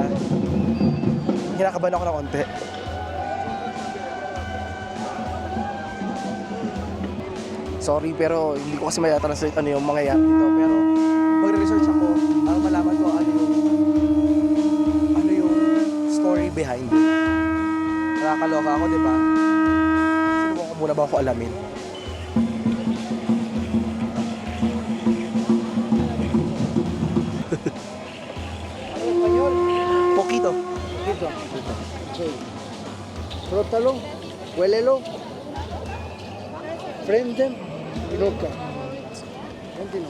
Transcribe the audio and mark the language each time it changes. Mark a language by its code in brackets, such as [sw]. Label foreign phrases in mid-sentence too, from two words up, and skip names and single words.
[tl] Kinakabahan ako ng konti. Sorry pero hindi ko kasi maya-translate ano yung mangyayari dito, pero magre-research ako para malaman ko ano yung [en] story behind it. [tl] Nakakaloka ako, di ba? Sinubukan ko muna ba ako alamin? [es] Español. Poquito. Poquito. Sí. Frótalo, huélelo. Frente, roca. Continúa.